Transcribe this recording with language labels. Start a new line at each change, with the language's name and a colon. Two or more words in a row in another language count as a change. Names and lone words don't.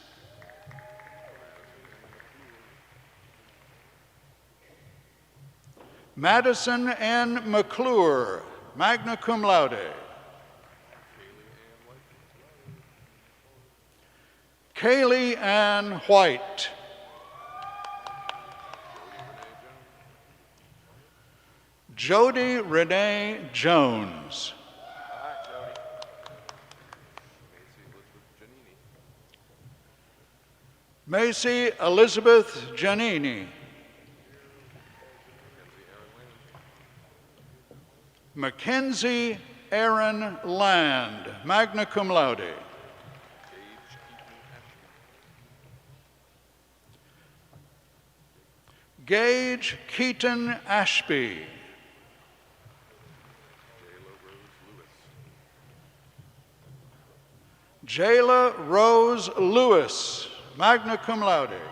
English: Madison N. McClure,
Latin: magna cum laude.
English: Kaylee Ann White. Jody Renee Jones. Macy Elizabeth Giannini. Mackenzie Aaron Land,
Latin: magna cum laude.
English: Gage Keaton Ashby. Jayla Rose Lewis,
Latin: magna cum laude.